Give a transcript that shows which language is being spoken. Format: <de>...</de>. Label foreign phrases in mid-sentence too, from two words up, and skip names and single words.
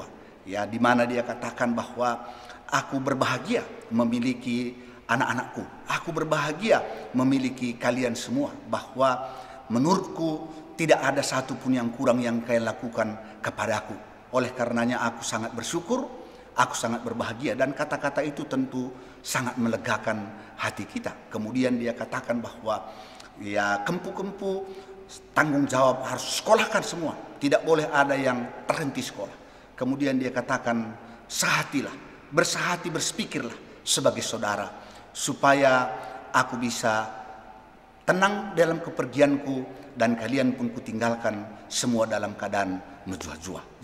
<id>Ya, di mana dia katakan bahwa aku berbahagia memiliki anak-anakku, aku berbahagia memiliki kalian semua, bahwa menurutku tidak ada satupun yang kurang yang kalian lakukan kepadaku. Oleh karenanya aku sangat bersyukur, aku sangat berbahagia. Dan kata-kata itu tentu sangat melegakan hati kita. Kemudian dia katakan bahwa ya kempu-kempu tanggung jawab harus sekolahkan semua, tidak boleh ada yang terhenti sekolah. Kemudian dia katakan sehatilah, bersahati, berpikirlah sebagai saudara, supaya aku bisa tenang dalam kepergianku dan kalian pun kutinggalkan semua dalam keadaan menjua-jua.</id>